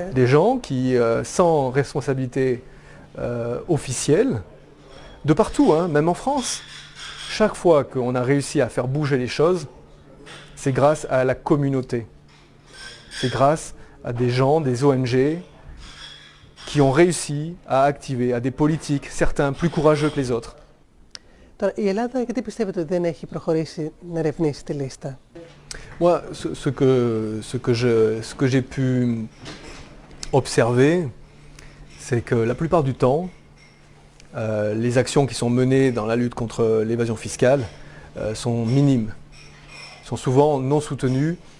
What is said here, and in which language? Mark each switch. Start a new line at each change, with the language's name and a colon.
French: Des gens qui, sans responsabilité officielle, de partout, hein, même en France, chaque fois qu'on a réussi à faire bouger les choses, c'est grâce à la communauté. C'est grâce à des gens, des ONG, qui ont réussi à activer, à des politiques, certains plus courageux que les autres.
Greek: Τώρα, η Ελλάδα γιατί πιστεύετε ότι δεν έχει προχωρήσει να ερευνήσει τη λίστα?
French: Moi, ce que j'ai pu observer, c'est que la plupart du temps, les actions qui sont menées dans la lutte contre l'évasion fiscale sont minimes, sont souvent non soutenues.